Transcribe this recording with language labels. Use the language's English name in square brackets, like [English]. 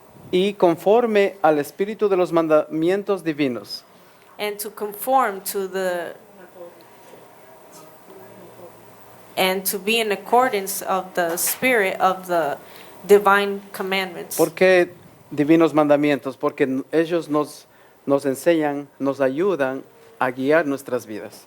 [Spanish] y conforme al espíritu de los mandamientos divinos. [English] and to conform and to be in accordance of the spirit of the divine commandments. [Spanish] ¿Por qué divinos mandamientos? Porque ellos nos enseñan, nos ayudan a guiar nuestras vidas.